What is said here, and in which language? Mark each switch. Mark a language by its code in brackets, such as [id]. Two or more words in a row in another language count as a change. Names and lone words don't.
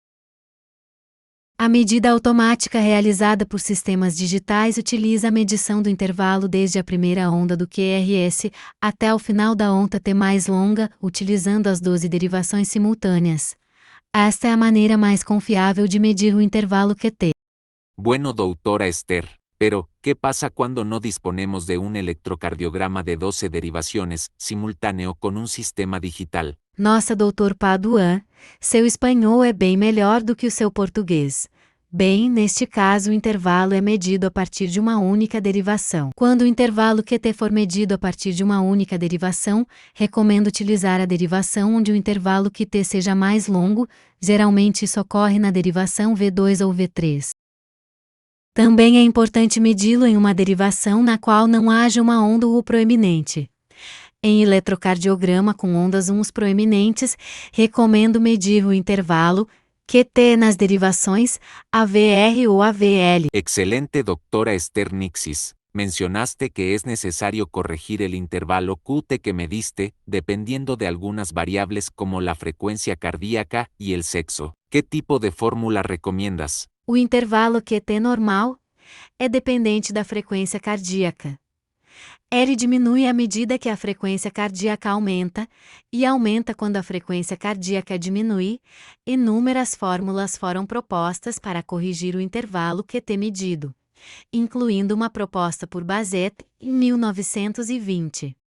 [pt] A medida automática realizada por sistemas digitais utiliza a medição do intervalo desde a primeira onda do QRS até o final da onda T mais longa, utilizando as 12 derivações simultâneas. Esta é a maneira mais confiável de medir o intervalo QT. [es] Bueno, doutora Esther, pero, ¿qué pasa cuando no disponemos de un electrocardiograma de 12 derivaciones simultáneo con un sistema digital? [pt] Nossa, Dr. Paduan, seu espanhol é bem melhor do que o seu português. Bem, neste caso o intervalo é medido a partir de uma única derivação. Quando o intervalo QT for medido a partir de uma única derivação, recomendo utilizar a derivação onde o intervalo QT seja mais longo, geralmente isso ocorre na derivação V2 ou V3. Também é importante medi-lo em uma derivação na qual não haja uma onda U proeminente. Em eletrocardiograma com ondas UNs proeminentes, recomendo medir o intervalo QT nas derivações AVR ou AVL. [es] Excelente, doctora Esther Nixis. Mencionaste que es necesario corregir el intervalo QT que mediste, dependiendo de algunas variables como la frecuencia cardíaca y el sexo. ¿Qué tipo de fórmula recomiendas? [pt] O intervalo QT normal é dependente da frequência cardíaca. Ele diminui à medida que a frequência cardíaca aumenta, e aumenta quando a frequência cardíaca diminui. Inúmeras fórmulas foram propostas para corrigir o intervalo QT medido, incluindo uma proposta por Bazet em 1920.